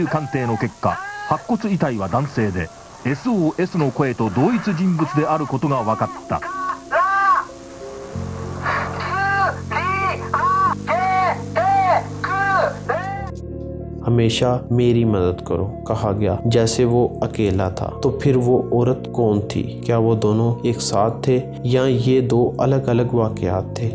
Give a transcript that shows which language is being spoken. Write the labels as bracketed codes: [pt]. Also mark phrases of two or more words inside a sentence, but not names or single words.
[ja] 鑑定の結果、白骨遺体は男性で SOS の声と同一人物であることが分かった。 [hi] हमेशा मेरी मदद करो कहा गया, जैसे वो अकेला था। तो फिर वो औरत कौन थी? क्या वो दोनों एक साथ थे या ये 2 अलग अलग वाकयात थे?